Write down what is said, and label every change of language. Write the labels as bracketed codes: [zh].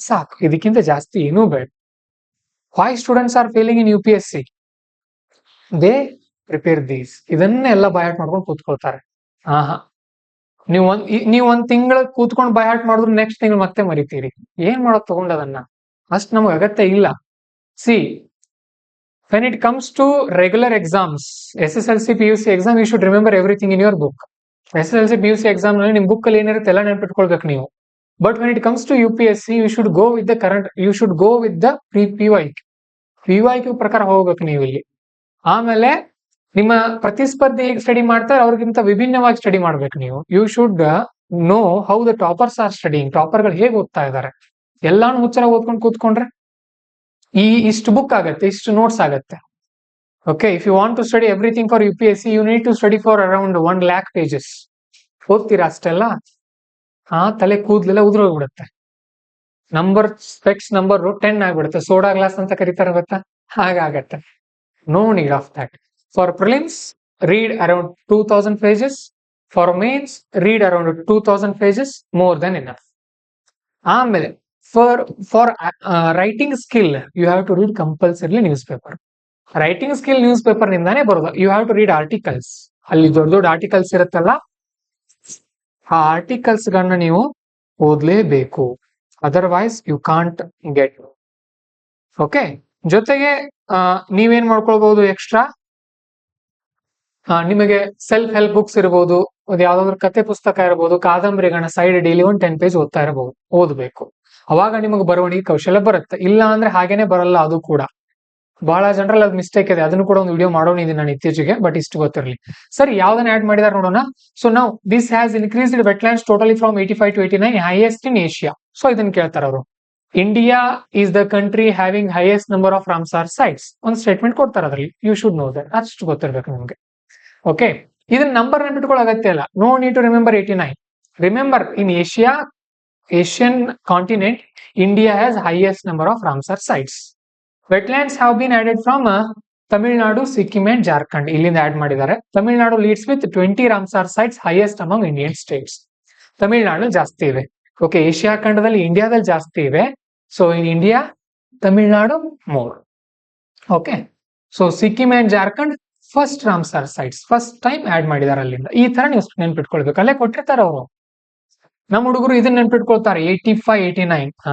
[kn] ಸಾಕು, ಇದಕ್ಕಿಂತ ಜಾಸ್ತಿ ಏನೂ ಬೇಡ. [en] Why students are failing in UPSC? They prepare these. [kn] ಇದನ್ನೆಲ್ಲ ಬಯಾಟ್ ಮಾಡ್ಕೊಂಡು ಕೂತ್ಕೊಳ್ತಾರೆ. ನೀವು ಒಂದ್ ತಿಂಗಳ ಕೂತ್ಕೊಂಡು ಬಯಾಟ್ ಮಾಡಿದ್ರು ನೆಕ್ಸ್ಟ್ ತಿಂಗಳು ಮತ್ತೆ ಮರಿತೀರಿ. ಏನ್ ಮಾಡೋದ್ ತಗೊಂಡದನ್ನ? ಅಷ್ಟು ನಮಗೆ ಅಗತ್ಯ ಇಲ್ಲ. [en] See, when it comes to regular exams, SSLC PUC exam, you should remember everything in your book. [kn] SSLC PUC exam ನಲ್ಲಿ ನಿಮ್ ಬುಕ್ ಅಲ್ಲಿ ಏನಿರುತ್ತೆ ಎಲ್ಲ ನೆನ್ಪಿಟ್ಕೊಳ್ಬೇಕು ನೀವು. [en] but when it comes to UPSC, you should go with the PYQ [kn] ಪ್ರಕಾರ ಹೋಗ್ಬೇಕು ನೀವು ಇಲ್ಲಿ. ಆಮೇಲೆ ನಿಮ್ಮ ಪ್ರತಿಸ್ಪರ್ಧಿ ಹೇಗೆ ಸ್ಟಡಿ ಮಾಡ್ತಾರೆ ಅವ್ರಿಗಿಂತ ವಿಭಿನ್ನವಾಗಿ ಸ್ಟಡಿ ಮಾಡ್ಬೇಕು ನೀವು. [en] You should know how the toppers are studying. [kn] ಟಾಪರ್ಗಳು ಹೇಗೆ ಓದ್ತಾ ಇದ್ದಾರೆ. ಎಲ್ಲಾನು ಹುಚ್ಚರ ಓದ್ಕೊಂಡು ಕೂತ್ಕೊಂಡ್ರೆ ಇಷ್ಟು ಬುಕ್ ಆಗತ್ತೆ, ಇಷ್ಟು ನೋಟ್ಸ್ ಆಗತ್ತೆ. [en] Okay, if you want to study everything for UPSC, you need to study for around 1 lakh pages. [kn] ಓದ್ತೀರಾ ಅಷ್ಟೆಲ್ಲ? ತಲೆ ಕೂದ್ಲೆಲ್ಲ ಉದುರೋಗ್ಬಿಡುತ್ತೆ. ಸ್ಪೆಕ್ಸ್ ನಂಬರ್ 10 ಆಗ್ಬಿಡುತ್ತೆ. ಸೋಡಾ ಗ್ಲಾಸ್ ಅಂತ ಕರೀತಾರೆ ಗೊತ್ತಾ? ಹಾಗಾಗತ್ತೆ. [en] No need of that. For prelims, read around 2000 pages. For mains, read around 2000 pages, more than enough. ಆಮೇಲೆ for writing skill, you have to read compulsorily newspaper. Writing skill newspaper [kn] ನಿಂದಾನೇ ಬರೋದು. [en] You have to read articles. [kn] ಅಲ್ಲಿ ದೊಡ್ಡ ದೊಡ್ಡ articles ಇರುತ್ತಲ್ಲ, ಆ articles ಗಳನ್ನ ನೀವು ಓದ್ಲೇಬೇಕು. [en] Otherwise you can't get. [kn] Okay, ಜೊತೆಗೆ ನೀವೇನ್ ಮಾಡ್ಕೊಳ್ಬಹುದು ಎಕ್ಸ್ಟ್ರಾ, ನಿಮಗೆ ಸೆಲ್ಫ್ ಹೆಲ್ಪ್ ಬುಕ್ಸ್ ಇರಬಹುದು, ಅದು ಯಾವ್ದಾದ್ರು ಕತೆ ಪುಸ್ತಕ ಇರಬಹುದು, ಕಾದಂಬರಿಗಳನ್ನ ಸೈಡ್ ಡೈಲಿ 10 ಪೇಜ್ ಓದ್ತಾ ಇರಬಹುದು, ಓದ್ಬೇಕು. ಅವಾಗ ನಿಮಗೆ ಬರವಣಿಗೆ ಕೌಶಲ್ಯ ಬರುತ್ತೆ. ಇಲ್ಲ ಅಂದ್ರೆ ಹಾಗೇನೆ ಬರಲ್ಲ. ಅದು ಕೂಡ ಬಹಳ ಜನರಲ್ಲಿ ಅದು ಮಿಸ್ಟೇಕ್ ಇದೆ. ಅದನ್ನು ಕೂಡ ಒಂದು ವಿಡಿಯೋ ಮಾಡೋಣಿದ್ದೀನಿ ನಾನು ಇತ್ತೀಚೆಗೆ, ಬಟ್ ಇಷ್ಟು ಗೊತ್ತಿರಲಿ. ಸರಿ, ಯಾವ್ದನ್ನ ಆಡ್ ಮಾಡಿದಾರೆ ನೋಡೋಣ. [en] So now this has increased wetlands totally from 85 to 89, highest in Asia. [kn] So ಇದನ್ನ ಕೇಳ್ತಾರೆ ಅವರು. [en] India is the country having highest number of Ramsar sites. [kn] ಒಂದು ಸ್ಟೇಟ್ಮೆಂಟ್ ಕೊಡ್ತಾರೆ ಅದರಲ್ಲಿ. [en] You should know that. [kn] ಅಷ್ಟು ಗೊತ್ತಿರ್ಬೇಕು ನಿಮ್ಗೆ. ಓಕೆ, ಇದನ್ನ ನಂಬರ್ ನೆನ್ಪಿಟ್ಕೊಳ್ಳೋ ಅಗತ್ಯ ಇಲ್ಲ. [en] No need to remember 89. Remember, in Asian continent, India has highest number of Ramsar sites. Wetlands have been added from Tamil Nadu, Sikkim and Jharkhand. [kn] ಇಲ್ಲಿಂದ add ಮಾಡಿದ್ದಾರೆ. [en] Tamil Nadu leads with 20 Ramsar sites, highest among Indian states. [kn] Tamil Nadu ಜಾಸ್ತಿ ಇವೆ. Okay, Asia ಖಂಡದಲ್ಲಿ ಇಂಡಿಯಾದಲ್ಲಿ ಜಾಸ್ತಿ ಇವೆ. [en] so in India, [kn] Tamil Nadu more. [en] okay, so Sikkim and Jharkhand first Ramsar sites, first time [kn] add ಮಾಡಿದಾರೆ ಅಲ್ಲಿಂದ. ಈ ತರ ನೀವು ನೆನ್ಪಿಟ್ಕೊಳ್ಬೇಕು. ಅಲ್ಲೇ ಕೊಟ್ಟಿರ್ತಾರೆ ಅವರು. ನಮ್ಮ ಹುಡುಗರು ಇದನ್ನ ನೆನ್ಪಿಟ್ಕೊಳ್ತಾರೆ 85, 89.